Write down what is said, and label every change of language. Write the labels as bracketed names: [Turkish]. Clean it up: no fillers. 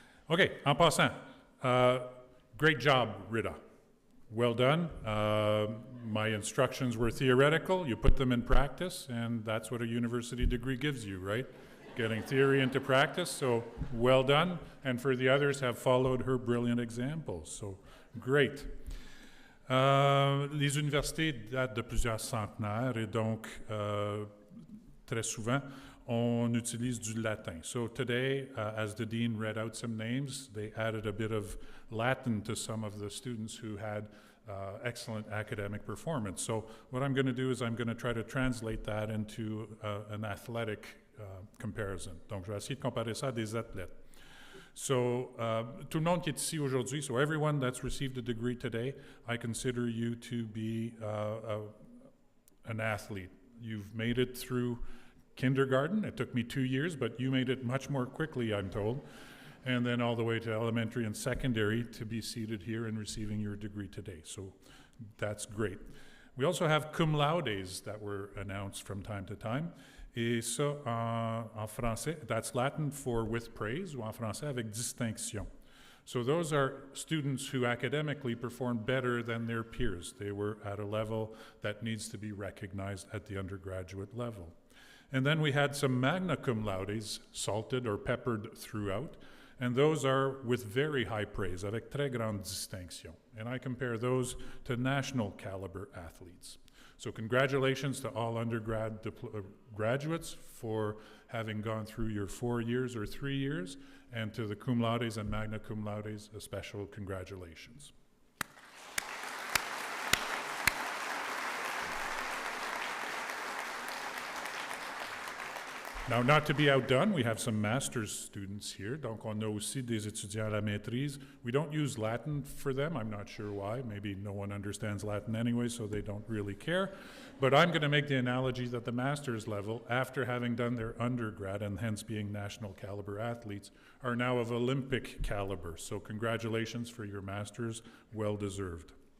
[English] Okay, [French] en passant, [English] great job, Rita. Well done. My instructions were theoretical. You put them in practice, and that's what a university degree gives you, right? Getting theory into practice, so well done. And for the others, have followed her brilliant examples, so great. [French] Les universités datent de plusieurs centenaires et donc très souvent on utilise du latin. [English] So today, as the dean read out some names, they added a bit of Latin to some of the students who had excellent academic performance. So what I'm going to do is I'm going to try to translate that into an athletic comparison. [French] Donc je vais essayer de comparer ça à des athlètes. [English] So, [French] tout le monde qui est ici aujourd'hui, [English] so everyone that's received a degree today, I consider you to be an athlete. You've made it through kindergarten. It took me 2 years, but you made it much more quickly, I'm told. And then all the way to elementary and secondary to be seated here and receiving your degree today. So that's great. We also have cum laudes that were announced from time to time. [French] Et ça, en français, [English] that's Latin for with praise, [French] ou en français avec distinction. [English] So those are students who academically performed better than their peers. They were at a level that needs to be recognized at the undergraduate level. And then we had some magna cum laudes, salted or peppered throughout, and those are with very high praise, [French] avec très grande distinction. [English] And I compare those to national caliber athletes. So congratulations to all undergrad graduates for having gone through your 4 years or 3 years, and to the cum laudes and magna cum laudes, a special congratulations. Now, not to be outdone, we have some master's students here. [French] Donc, on a aussi des étudiants à la maîtrise. [English] We don't use Latin for them. I'm not sure why. Maybe no one understands Latin anyway, so they don't really care. But I'm going to make the analogy that the master's level, after having done their undergrad and hence being national caliber athletes, are now of Olympic caliber. So congratulations for your master's, well deserved.